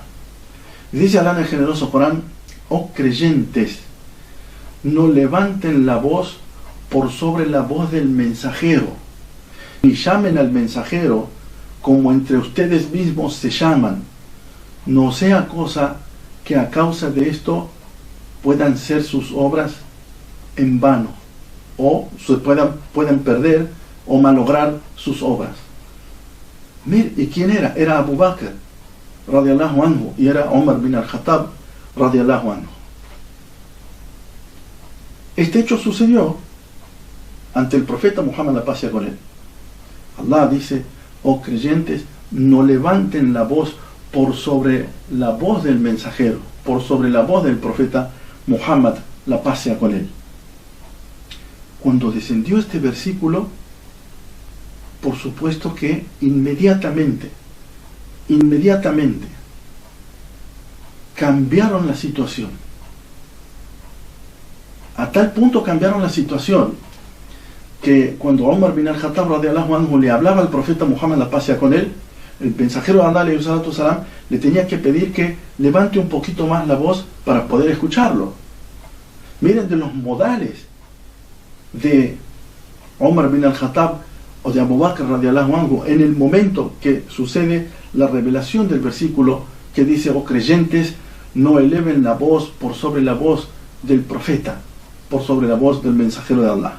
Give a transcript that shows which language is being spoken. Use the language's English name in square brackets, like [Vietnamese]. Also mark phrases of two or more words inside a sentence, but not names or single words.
[Spanish] Y dice Allah en el generoso Corán: oh creyentes, no levanten la voz por sobre la voz del mensajero, ni llamen al mensajero como entre ustedes mismos se llaman, no sea cosa que a causa de esto puedan ser sus obras en vano, o puedan perder o malograr sus obras. Mir, ¿y quién era? Era Abu Bakr [Arabic] رضي الله عنه, [Spanish] y era Omar bin al-Khattab [Arabic] رضي الله عنه. [Spanish] Este hecho sucedió ante el profeta Muhammad, la paz sea con él. Allah dice: oh creyentes, no levanten la voz por sobre la voz del mensajero, por sobre la voz del profeta Muhammad, la paz sea con él. Cuando descendió este versículo, por supuesto que inmediatamente cambiaron la situación. A tal punto cambiaron la situación que cuando Omar bin al-Khattab [Arabic] رضي الله عنه [Spanish] le hablaba al profeta Muhammad, la paz sea con él, el mensajero de Allah [Arabic] عليه الصلاة والسلام [Spanish] le tenía que pedir que levante un poquito más la voz para poder escucharlo. Miren de los modales de Omar bin al-Khattab o de Abu Bakr [Arabic] رضي الله عنه [Spanish] en el momento que sucede la revelación del versículo que dice: oh creyentes, no eleven la voz por sobre la voz del profeta, por sobre la voz del mensajero de Allah.